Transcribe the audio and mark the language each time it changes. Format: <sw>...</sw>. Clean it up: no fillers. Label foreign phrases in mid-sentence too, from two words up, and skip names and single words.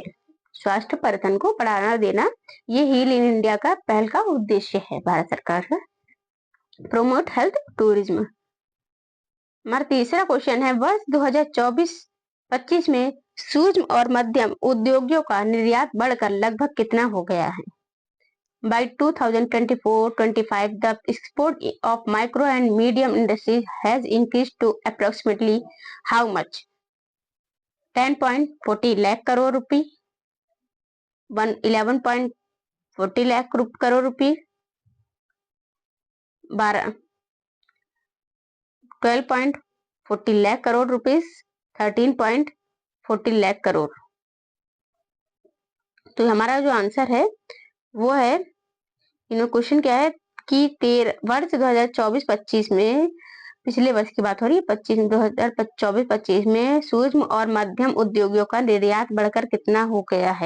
<hi>स्वास्थ्य पर्यटन को बढ़ावा देना, ये हील इन इंडिया का पहल का उद्देश्य है भारत सरकार का।</hi> <en>promote health tourism.</en> <hi>हमारा तीसरा क्वेश्चन है, वर्ष 2024-25 में सूक्ष्म और मध्यम उद्योगों का निर्यात बढ़कर लगभग कितना हो गया है?</hi> <en>By 2024-25, the export of micro and medium industries has increased to approximately how much?</en> <hi>10.40 लाख करोड़ rupee, 11.40 लाख करोड़ rupee, 12.40 लाख करोड़ rupees, 13.40 लाख करोड़। तो हमारा जो आंसर है वो है, क्वेश्चन क्या है कि वर्ष 2024-25 में, पिछले वर्ष की बात हो रही है, 2024-25 में सूक्ष्म और मध्यम उद्योगों का निर्यात बढ़कर कितना हो गया है?</hi>